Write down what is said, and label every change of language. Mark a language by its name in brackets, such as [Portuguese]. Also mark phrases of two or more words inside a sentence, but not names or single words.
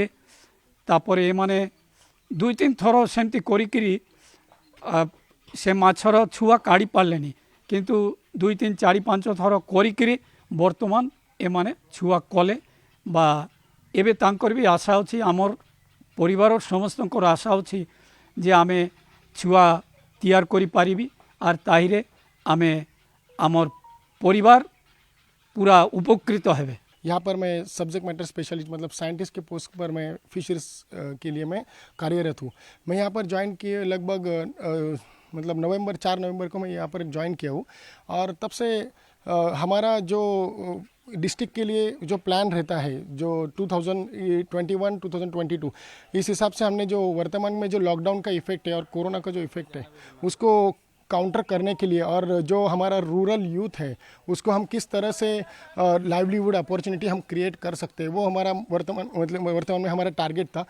[Odia] ତାପରେ ଏମାନେ 2-3 ଥର ସେମିତି କରିକିରି ସେ ମାଛର ଛୁଆ କାଢ଼ି ପାରିଲେନି, କିନ୍ତୁ 2-3 4-5 ଥର କରିକିରି ବର୍ତ୍ତମାନ ଏମାନେ ଛୁଆ କଲେ। ବା ଏବେ ତାଙ୍କର ବି ଆଶା ଅଛି, ଆମର ପରିବାରର ସମସ୍ତଙ୍କର ଆଶା ଅଛି ଯେ ଆମେ ଛୁଆ ତିଆରି କରିପାରିବି। ଆର୍ ତାହିରେ ଆମେ ଆମର [Hindi] परिवार पूरा उपकृत है। यहाँ पर मैं [English] subject matter specialist [Hindi] मतलब साइंटिस्ट के पोस्ट पर मैं फिशरीज के लिए मैं कार्यरत हूँ। मैं यहाँ पर ज्वाइन किए लगभग मतलब 4 नवंबर को मैं यहाँ पर ज्वाइन किया हूँ। और तब से हमारा जो डिस्ट्रिक्ट के लिए जो प्लान रहता है जो 2021-2022 इस हिसाब से हमने जो वर्तमान में जो लॉकडाउन का इफ़ेक्ट है और कोरोना का जो इफ़ेक्ट है उसको काउंटर करने के लिए, और जो हमारा [English] rural youth [Hindi] है उसको हम किस तरह से [English] livelihood opportunity [Hindi] हम क्रिएट कर सकते हैं, वो हमारा वर्तमान में हमारा टारगेट था।